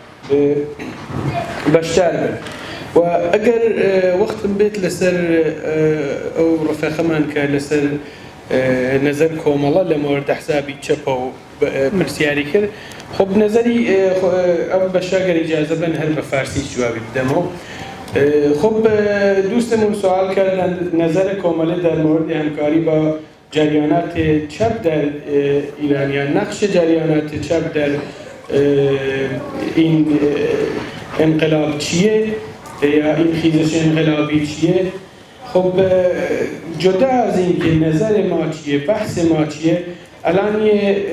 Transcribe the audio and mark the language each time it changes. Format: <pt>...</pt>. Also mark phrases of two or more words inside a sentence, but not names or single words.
<ckb>بەشدار بن و ئەگەر وەختم بێت لەسەر ئەو ڕفێقەمان کە لەسەر نەزەر کۆمەڵە لە مۆردە حسابی چەپە و پرسیاری کرد خب نظری ئەو بەشەگەر ئیجازە بن هەر بە فارسی جوابی بدەمەوە</ckb> <fa>خب دوستمون سوال کردن نظر کامل در مورد همکاری با جریانات چپ در</fa> <ckb>ایران یا نقش جریانات چپ در</ckb> <fa>این انقلاب چیه یا این خیزش انقلابی چیه خب جدا از این که نظر ما چیه بحث ما چیه الان یه</fa>